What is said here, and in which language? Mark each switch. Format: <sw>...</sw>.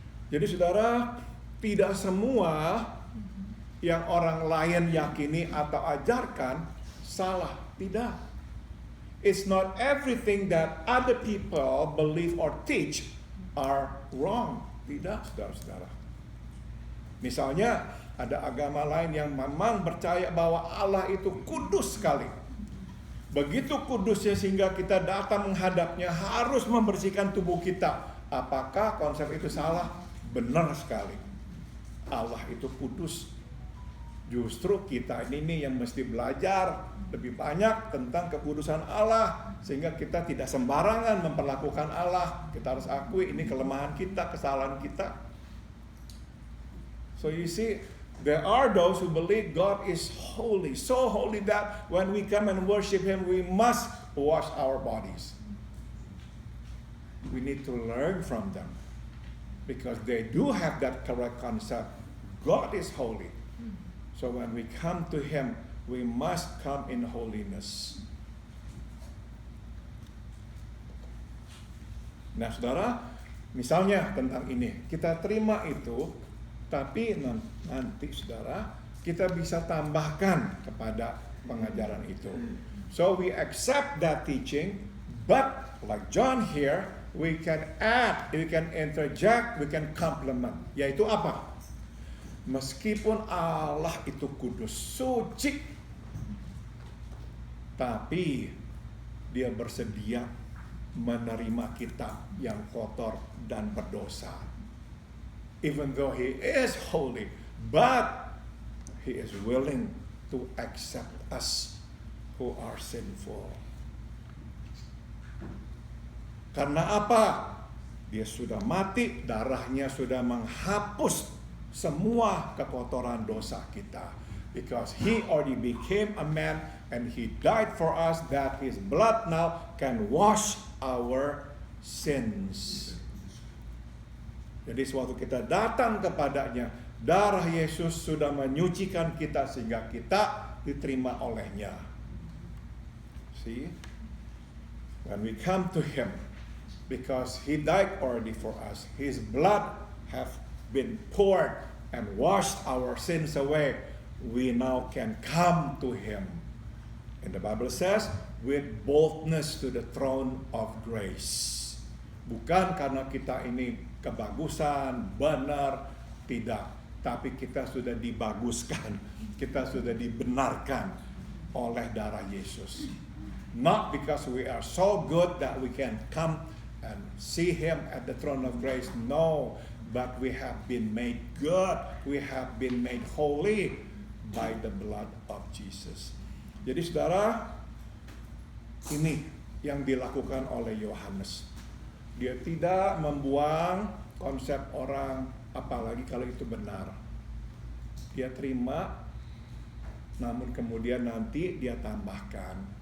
<id>Jadi saudara, tidak semua yang orang lain yakini atau ajarkan salah, tidak.</id> <en>It's not everything that other people believe or teach are wrong,</en> <id>tidak saudara-saudara. Misalnya ada agama lain yang memang percaya bahwa Allah itu kudus sekali. Begitu kudusnya sehingga kita datang menghadapnya harus membersihkan tubuh kita. Apakah konsep itu salah? Benar sekali. Allah itu kudus. Justru kita ini yang mesti belajar lebih banyak tentang kekudusan Allah, sehingga kita tidak sembarangan memperlakukan Allah. Kita harus akui ini kelemahan kita, kesalahan kita.</id> <en>So you see, there are those who believe God is holy, so holy that when we come and worship Him, we must wash our bodies. We need to learn from them, because they do have that correct concept. God is holy. So when we come to Him, we must come in holiness.</en> <id>Nah saudara, misalnya tentang ini, kita terima itu, tapi nanti saudara, kita bisa tambahkan kepada pengajaran itu.</id> <en>So we accept that teaching, but like John here, we can add, we can interject, we can complement.</en> <id>Yaitu apa? Meskipun Allah itu kudus, suci, tapi Dia bersedia menerima kita yang kotor dan berdosa.</id> <en>Even though He is holy, but He is willing to accept us who are sinful.</en> <id>Karena apa? Dia sudah mati, darahnya sudah menghapus semua kekotoran dosa kita.</id> <en>Because He already became a man and He died for us, that His blood now can wash our sins.</en> <id>Jadi sewaktu kita datang kepadanya, darah Yesus sudah menyucikan kita sehingga kita diterima olehnya. See?</id> <en>When we come to Him, because He died already for us, His blood have been poured and washed our sins away, we now can come to Him. And the Bible says, with boldness to the throne of grace.</en> <id>Bukan karena kita ini kebagusan, benar, tidak. Tapi kita sudah dibaguskan, kita sudah dibenarkan oleh darah Yesus.</id> <en>Not because we are so good that we can come and see Him at the throne of grace. No, but we have been made good. We have been made holy by the blood of Jesus.</en> <id>Jadi saudara, ini yang dilakukan oleh Yohanes. Dia tidak membuang konsep orang, apalagi kalau itu benar. Dia terima, namun kemudian nanti dia tambahkan.</id>